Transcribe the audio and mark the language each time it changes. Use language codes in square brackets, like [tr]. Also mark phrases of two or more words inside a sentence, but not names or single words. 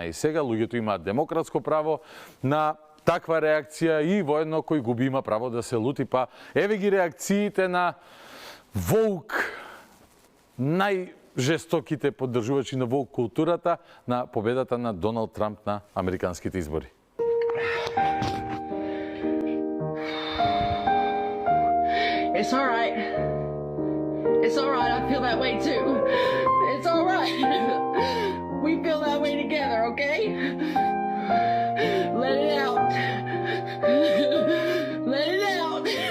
[mk] И сега луѓето имаат демократско право на таква реакција и воедно кој губи има право да се лути. Па еве ги реакциите на воук, најжестоките поддржувачи на воук културата на победата на Доналд Трамп на американските избори. [en] It's all right. It's all right. I feel that way too. It's all right. We feel that way together, okay? Let it out. Let it out.